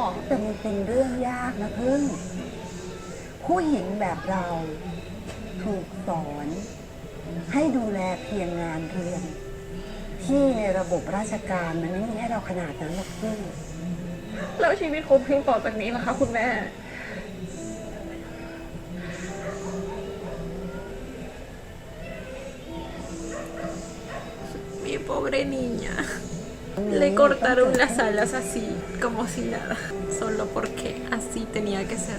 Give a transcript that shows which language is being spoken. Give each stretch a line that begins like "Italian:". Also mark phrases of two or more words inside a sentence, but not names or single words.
Thai: แต่มันเป็นเรื่องยากนะพึ่งผู้หญิงแบบเราถูกสอนให้ดูแลเพียงงานเรือนที่ในระบบราชการมันไม่มีให้เราขนาดนั้นหรอกพึ่ง แล้วชีวิตของพึ่งต่อจากนี้ล่ะคะคุณแม่
Spanish: Mi pobre niña. Le cortaron las alas así, como si nada. Solo porque así tenía que ser.